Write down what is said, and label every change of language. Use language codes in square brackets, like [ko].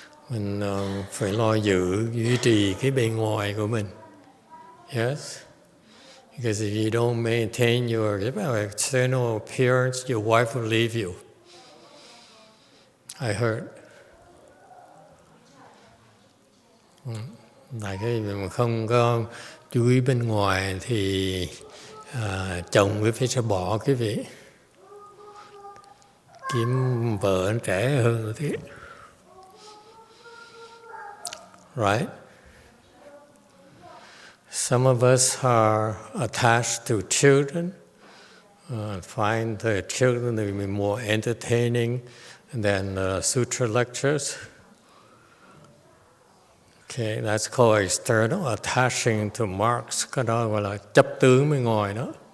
[vi] Mình phải lo duy trì cái bề ngoài của mình. [en] Yes. Because if you don't maintain your external appearance, your wife will leave you. I heard. [vi] Tại cái mình không có chú ý bên ngoài thì chồng quý vị sẽ bỏ quý vị. Kiếm vợ trẻ hơn thế. [en] Right? Some of us are attached to children, find the children to be more entertaining than sutra lectures. Okay, that's called external, attaching to marks. [vi] Cái đó gọi là chấp tướng bên ngoài đó.